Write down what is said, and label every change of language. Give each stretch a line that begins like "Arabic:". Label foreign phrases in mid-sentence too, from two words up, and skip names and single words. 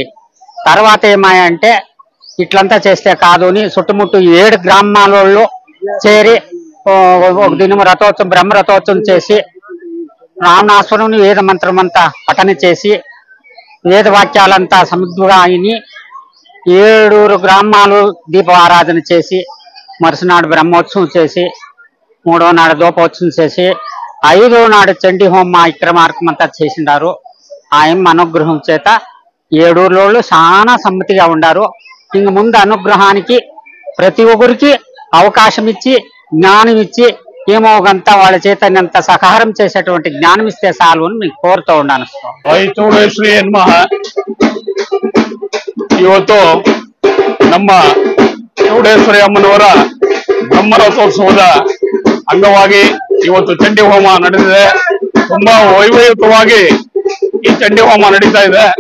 Telugu: ఇది తర్వాత ఏమాయ అంటే ఇట్లంతా చేస్తే కాదు అని చుట్టుముట్టు 7 గ్రామాలలో చేరి ఒక దినము రథోత్సవం బ్రహ్మ రథోత్సవం చేసి రావణాసురుని వేద మంత్రమంతా పఠన చేసి వేద వాక్యాలంతా సముద్రంగా అయిని 7 గ్రామాలు దీపారాధన చేసి మరుసనాడు బ్రహ్మోత్సవం చేసి 3వ నాడు దూపోత్సవం చేసి 5వ నాడు చండీ హోమ విక్రమార్కం అంతా చేసిండారు. ఆయన అనుగ్రహం చేత 7 ఊర్లోళ్ళు చాలా సమ్మతిగా ఉండారు. ఇంక ముందు అనుగ్రహానికి ప్రతి ఒక్కరికి అవకాశం ఇచ్చి జ్ఞానం ఇచ్చి ఏమో గంతా వాళ్ళ చేతనంత సహకారం చేసేటువంటి జ్ఞానం ఇస్తే చాలు అని మీకు కోరుతూ ఉన్నాను.
Kannada: ಚೌಡೇಶ್ವರಿ ನಮಃ. ಇವತ್ತು ನಮ್ಮ ಚೌಡೇಶ್ವರಿ ಅಮ್ಮನವರ ಬ್ರಹ್ಮರಥೋತ್ಸವದ ಅಂಗವಾಗಿ ಇವತ್ತು ಚಂಡಿ ಹೋಮ ನಡೆದಿದೆ. ತುಂಬಾ ವೈಭವಯುತವಾಗಿ ಈ ಚಂಡಿ ಹೋಮ ನಡೀತಾ ಇದೆ.